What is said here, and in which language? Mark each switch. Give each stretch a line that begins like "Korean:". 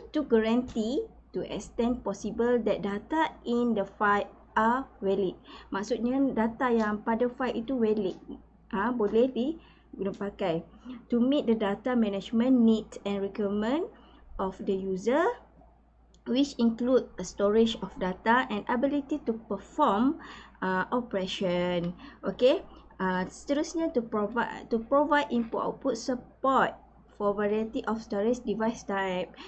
English: To guarantee to extent possible that data in the file are valid.
Malay: Maksudnya data yang pada file itu valid. Boleh guna pakai.
English: To meet the data management needs and requirement of the user, which include a storage of data and ability to perform operation. Okay.
Malay: Seterusnya
English: to provide input-output support for variety of storage device type.